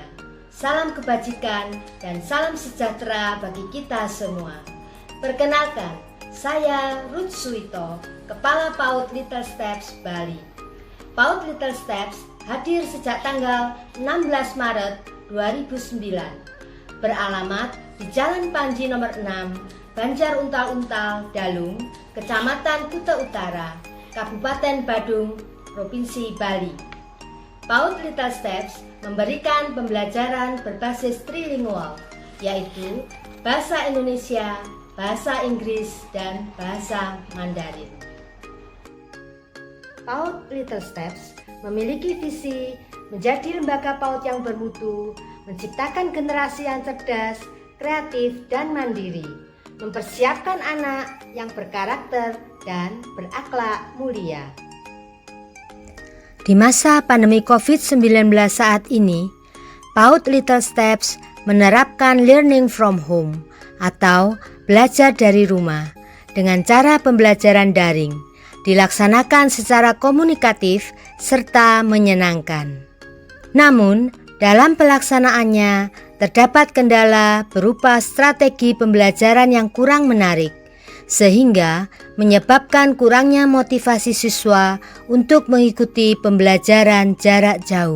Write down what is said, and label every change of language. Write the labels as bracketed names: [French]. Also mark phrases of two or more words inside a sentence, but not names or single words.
[Indonesian] Salam kebajikan dan salam sejahtera bagi kita semua. Perkenalkan, saya Ruth Suito, Kepala PAUD Little Steps Bali. PAUD Little Steps hadir sejak tanggal 16 Maret 2009. Beralamat di Jalan Panji nomor 6, Banjar Untal-Untal, Dalung, Kecamatan Kuta Utara, Kabupaten Badung, Provinsi Bali. PAUD Little Steps memberikan pembelajaran berbasis trilingual, yaitu bahasa Indonesia, bahasa Inggris, dan bahasa Mandarin. PAUD Little Steps memiliki visi menjadi lembaga PAUD yang bermutu, menciptakan generasi yang cerdas, kreatif, dan mandiri, mempersiapkan anak yang berkarakter dan berakhlak mulia. Di masa pandemi COVID-19 saat ini, PAUD Little Steps menerapkan [English] learning from home [Indonesian] atau belajar dari rumah dengan cara pembelajaran daring, dilaksanakan secara komunikatif serta menyenangkan. Namun, dalam pelaksanaannya terdapat kendala berupa strategi pembelajaran yang kurang menarik, sehingga menyebabkan kurangnya motivasi siswa untuk mengikuti pembelajaran jarak jauh.